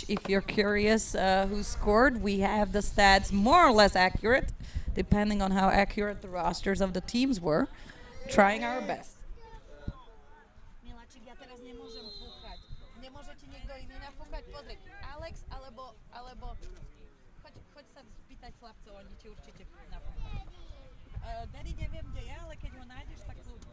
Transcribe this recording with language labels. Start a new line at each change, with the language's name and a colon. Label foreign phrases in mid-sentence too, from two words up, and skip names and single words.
English: If you're curious who scored, we have the stats more or less accurate, depending on how accurate the rosters of the teams were. Trying our best.
Slovak: Miláčik, ja teraz nemôžem fúkať. Nemôžete niekto iný nafúkať? Pozri, Alex alebo choď sa spýtať chlapcov, oni ti určite nafúkajú. Daddy neviem, kde je, ale keď ho nájdeš, tak kľudne.